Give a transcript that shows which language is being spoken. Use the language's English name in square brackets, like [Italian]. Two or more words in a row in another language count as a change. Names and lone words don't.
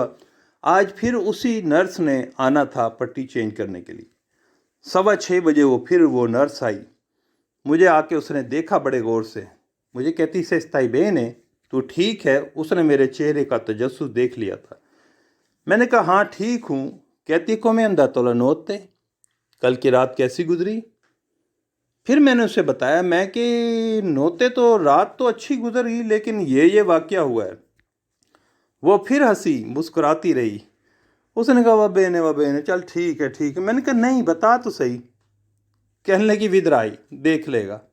[Urdu] آج پھر اسی نرس نے آنا تھا پٹی چینج کرنے کے لیے۔ 6:15 بجے وہ نرس آئی، مجھے آ کے اس نے دیکھا بڑے غور سے، مجھے کہتی [Italian] se stai bene [Urdu] تو ٹھیک ہے؟ اس نے میرے چہرے کا تجسس دیکھ لیا تھا۔ میں نے کہا ہاں ٹھیک ہوں۔ کہتی [Italian] come è andato la notte، [Urdu] کل کی رات کیسی گزری؟ پھر میں نے اسے بتایا میں کہ نوتے تو رات تو اچھی گزری لیکن یہ واقعہ ہوا ہے۔ وہ پھر ہنسی مسکراتی رہی۔ اس نے کہا [Italian] va bene [Urdu] چل ٹھیک ہے۔ میں نے کہا نہیں بتا تو صحیح۔ کہنے لگی ودرائی دیکھ لے گا۔